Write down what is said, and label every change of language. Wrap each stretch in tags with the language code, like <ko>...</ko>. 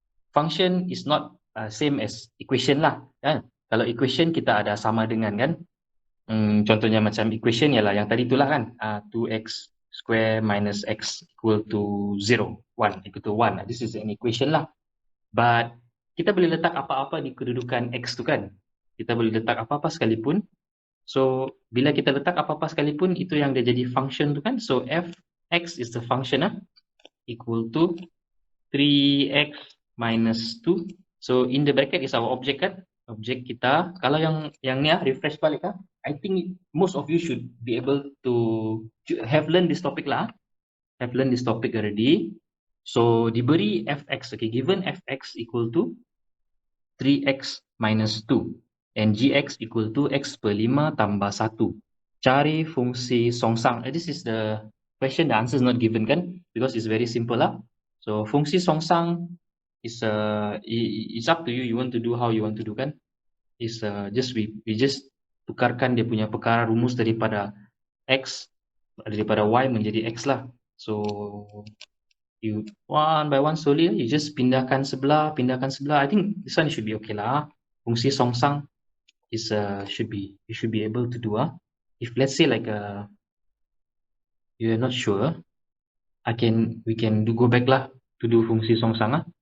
<en>Function is not same as equation lah.</en> <ms>Kan? Kalau equation kita ada sama dengan kan. Contohnya macam equation ialah yang tadi itulah kan.</ms> <en>2x square minus x equal to 0. 1 equal to 1. This is an equation lah. But</en> <ms>kita boleh letak apa-apa di kedudukan x tu kan. Kita boleh letak apa-apa sekalipun. So, bila kita letak apa-apa sekalipun, itu yang dia jadi function tu kan.</ms> <en>So, fx is the function equal to 3x minus 2. So, in the bracket is our object kan.</en> <ms>Objek kita. Kalau yang ni refresh balik kan.</ms> <en>I think most of you should be able to have learned this topic lah. Have learned this topic already. So,</en> <ms>diberi fx.</ms> <en>Okay, given fx equal to 3x minus 2. And gx equal to x per 5 tambah 1.</en> <ms>Cari fungsi songsang.</ms> <en>This is the question, the answer is not given kan? Because it's very simple lah. So, fungsi songsang is it's up to you. You want to do how you want to do kan? Is just we just</en> <ms>tukarkan dia punya perkara rumus daripada x, daripada y menjadi x lah.</ms> <en>So, you one by one slowly, you just</en> <ms>pindahkan sebelah.</ms> <en>I think this one should be okay lah. Fungsi songsang is you should be able to do. If let's say like you're not sure, we can go back lah to do fungsi songsang.</en>